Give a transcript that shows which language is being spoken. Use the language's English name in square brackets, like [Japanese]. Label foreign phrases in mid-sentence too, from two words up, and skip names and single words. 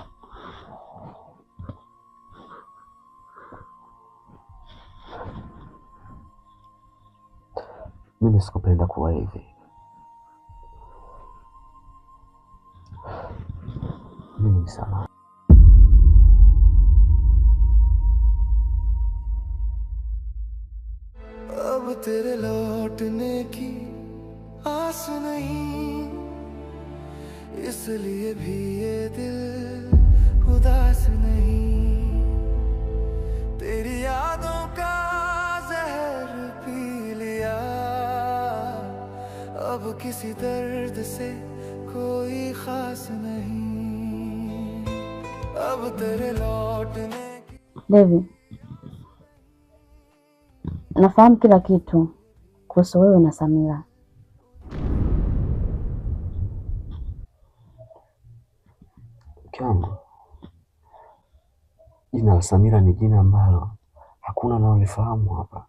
[Swahili] Mimi sikupenda kuwa hivi. Mimi ni sawa. [Hindi] अब तेरे लौटने की आस नहीं, इसलिए भी ये दिल उदास नहीं। तेरी यादों का जहर पी लिया, अब किसी दर्द से कोई खास नहीं। अब तेरे लौटने की [Swahili] Devi, nafahamu kila kitu kuhusu wewe na Samira. Mke wangu, jina la Samira ni jina ambalo hakuna anaolifahamu hapa.